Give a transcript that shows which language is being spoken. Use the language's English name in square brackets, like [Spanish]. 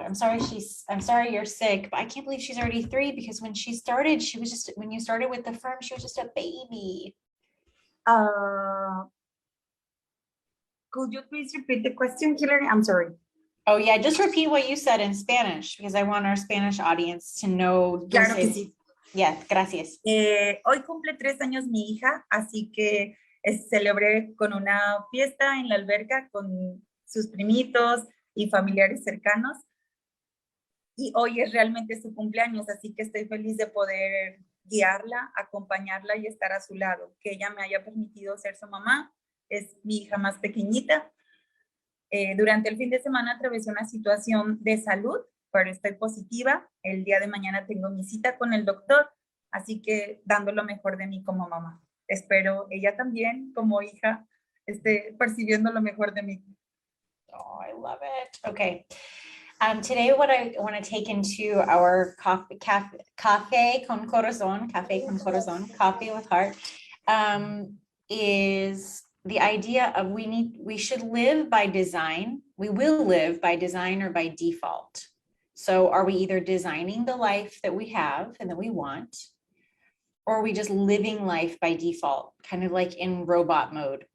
[English] I'm sorry you're sick, but I can't believe she's already 3 because when she started, when you started with the firm, she was just a baby. Could you please repeat the question, Hillary? I'm sorry. Oh yeah, just repeat what you said in Spanish because I want our Spanish audience to know. [Spanish] Claro que sí. [English] Yes, [Spanish] gracias. Hoy cumple 3 años mi hija, así que celebré con una fiesta en la alberca con sus primitos y familiares cercanos. Y hoy es realmente su cumpleaños, así que estoy feliz de poder guiarla, acompañarla y estar a su lado. Que ella me haya permitido ser su mamá, es mi hija más pequeñita. Durante el fin de semana atravesé una situación de salud, pero estoy positiva. El día de mañana tengo mi cita con el doctor, así que dando lo mejor de mí como mamá. Espero ella también, como hija, esté percibiendo lo mejor de mí. [English] Oh, I love it. Okay. Today, what I want to take into our Café con Corazón, Coffee with Heart, is the idea of we should live by design. We will live by design or by default. So are we either designing the life that we have and that we want, or are we just living life by default, kind of like in robot mode?